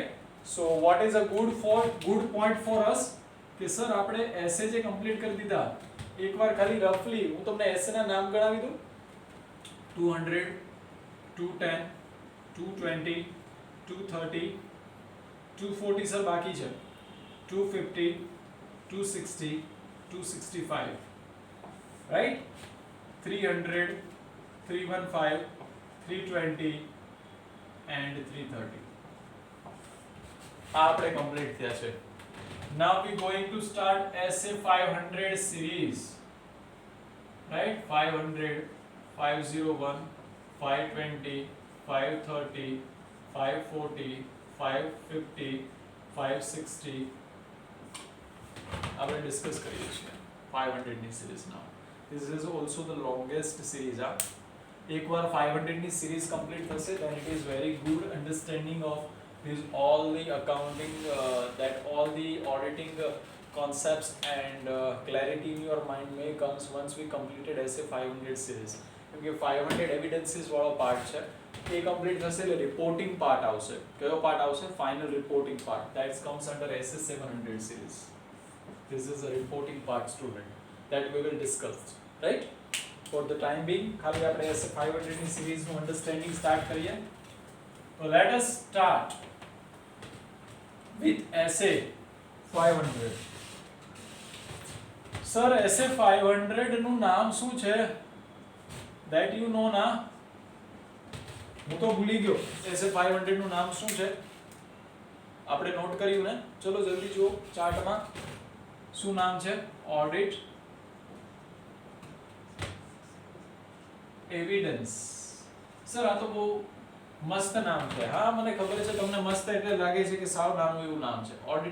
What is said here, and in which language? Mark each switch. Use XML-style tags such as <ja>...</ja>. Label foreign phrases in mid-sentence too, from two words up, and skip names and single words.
<en>So what is a good point for us</en> <gu>કે સર આપણે એસે જે કમ્પ્લીટ કરી દીધા એકવાર ખાલી રફલી હું તમને એસે ના નામ ગણાવી દઉં 200 210 220 230 240 સર બાકી છે 250 260</gu> <en>265 રાઈટ 300 315 320 and 330</en> <gu>આ આપણે કમ્પ્લીટ થયા છે</gu> <en>now we going to start SA 500 series right 500 501 520 530 540 550 560</en> <gu>આપણે ડિસ્કસ કરીએ છીએ 500 ની સિરીઝ</gu> <en>now this is also the longest series</en> <gu>એકવાર 500 ની સિરીઝ કમ્પ્લીટ થશે</gu> <en>then it is very good understanding of this all the accounting that all the auditing concepts and clarity in your mind may comes once we completed SA 500 series</en> <gu>કેમકે 500 evidences વાળો પાર્ટ છે એ કમ્પ્લીટ થશે એટલે રિપોર્ટિંગ પાર્ટ આવશે કયો પાર્ટ આવશે ફાઇનલ રિપોર્ટિંગ પાર્ટ</gu> <en>that comes under SA 700 series this is a reporting part student that we will discuss right for the time being</en> <gu>ખાલી આપણે SA 500 ની સિરીઝ નું અન્ડરસ્ટેન્ડિંગ સ્ટાર્ટ કરીએ</gu> <en>so let us start with SA 500 sir</en> <gu>SA 500 નું નામ શું છે</gu> <en>that you know</en> <gu>ના હું તો ભૂલી ગયો SA 500 નું નામ શું છે આપણે નોટ કર્યું ને ચલો જલ્દી જુઓ ચાર્ટમાં શું નામ છે ઓડિટ એવિડન્સ સર આ તો બહુ મસ્ત નામ છે હા મને ખબર છે તમને મસ્ત એટલે લાગે છે કે સાવ નાનું એવું નામ છે ઓડિટ</gu>